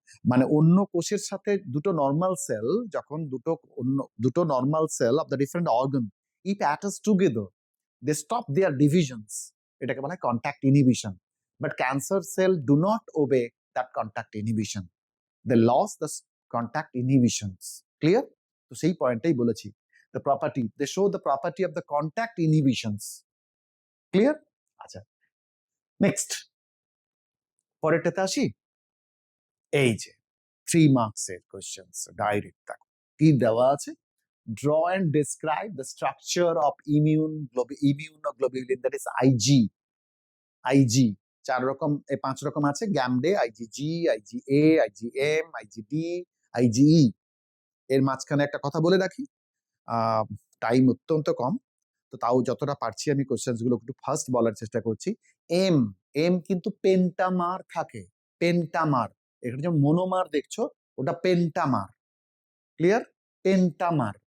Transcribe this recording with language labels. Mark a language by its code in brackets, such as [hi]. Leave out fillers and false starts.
[bn] মানে অন্য কোষের সাথে [en] দুটো normal cell, যখন দুটো normal cell of the different organ it attach together, they stop their divisions, [bn] এটাকে বলা হয় contact inhibition. [en] But cancer cell do not obey that contact inhibition, they lose the contact inhibitions. [bn] Clear? তো সেই পয়েন্টটাই বলেছি, [en] the property, they show the property of the contact inhibitions. Clear? [bn] আচ্ছা, next পরেরটাতে আসি। এই যে 3 মার্কসের কোশ্চেন্স ডাইরেক্ট, দেখো কি দেওয়া আছে, [en] draw and describe the structure of immunoglobulin, that is IG [bn] 4 রকম, 5 রকম আছে, গ্যামডে, IgG, IgA, IgM, IgD, IgE। এর মাঝখানে একটা কথা বলে রাখি, টাইম অত্যন্ত কম, তো তাও যতটা পারছি আমি কোশ্চেন্স গুলো একটু ফার্স্ট বলার চেষ্টা করছি। এম কিন্তু পেন্টামার থাকে, পেন্টামার। এখানে যে মনোমার দেখছো ওটা পেন্টামার। ক্লিয়ার? পেন্টামার।